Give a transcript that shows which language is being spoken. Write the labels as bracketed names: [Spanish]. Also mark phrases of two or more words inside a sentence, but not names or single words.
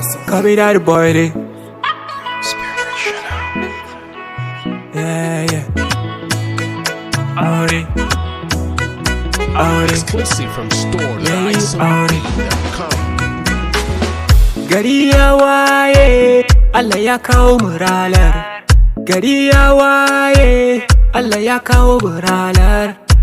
[English] Copy that boy, dey. Yeah, yeah. [Hausa] Aure. Aure. [English] Exclusive from Yeah, yeah, aure. store dot ice O P dot com. [Hausa] Gari ya waye, Allah ya kawo mu ranar. Gari ya waye, Allah ya kawo mu ranar.